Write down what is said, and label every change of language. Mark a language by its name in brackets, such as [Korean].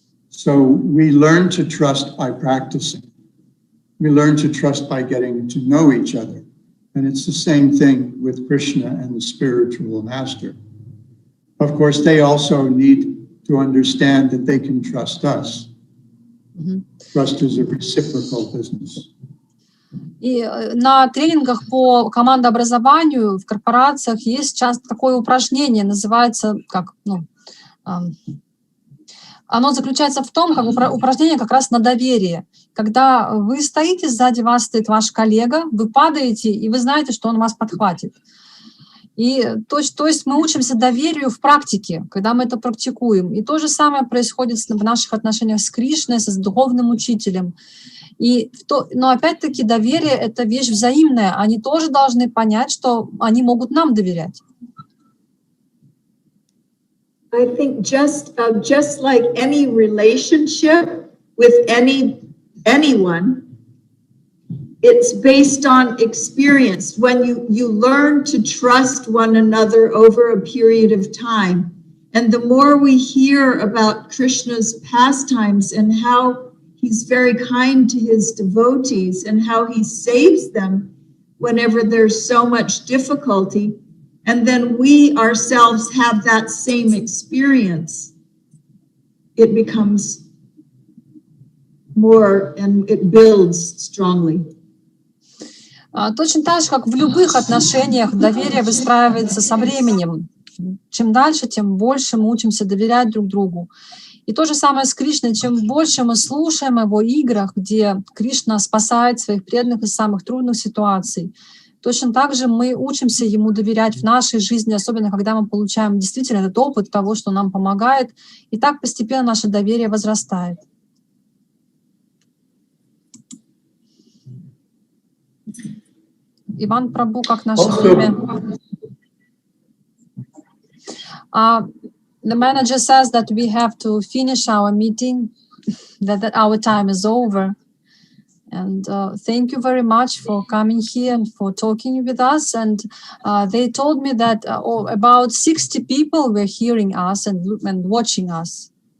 [English] So we learn to trust by practicing. We learn to trust by getting to know each other. And it's the same thing with Krishna and the spiritual master. Of course, they also need to understand that they can trust us. Trust is a reciprocal business. [Russian] И на тренингах по командообразованию в корпорациях есть часто такое упражнение, называется оно заключается в том, как упражнение как раз на доверие. Когда вы стоите, сзади вас стоит ваш коллега, вы падаете, и вы знаете, что он вас подхватит. И то есть мы учимся доверию в практике, когда мы это практикуем. И то же самое происходит в наших отношениях с Кришной, с духовным учителем. Но опять-таки доверие — это вещь взаимная. Они тоже должны понять, что они могут нам доверять. [English] I think just like any relationship with anyone, it's based on experience. When you learn to trust one another over a period of time, and the more we hear about Krishna's pastimes and how he's very kind to his devotees and how he saves them whenever there's so much difficulty, and then we ourselves have that same experience, it becomes more and it builds strongly. [Russian] Точно так же, как в любых отношениях, доверие выстраивается со временем. Чем дальше, тем больше мы учимся доверять друг другу. И то же самое с Кришной. Чем больше мы слушаем о его играх, где Кришна спасает своих преданных из самых трудных ситуаций, точно так же мы учимся ему доверять в нашей жизни, особенно когда мы получаем действительно этот опыт того, что нам помогает. И так постепенно наше доверие возрастает. Иван Прабhu, как наше время? [English] The manager says that we have to finish our meeting, that our time is over. And thank you very much for coming here and for talking with us. And they told me that about 60 people were hearing us and watching us.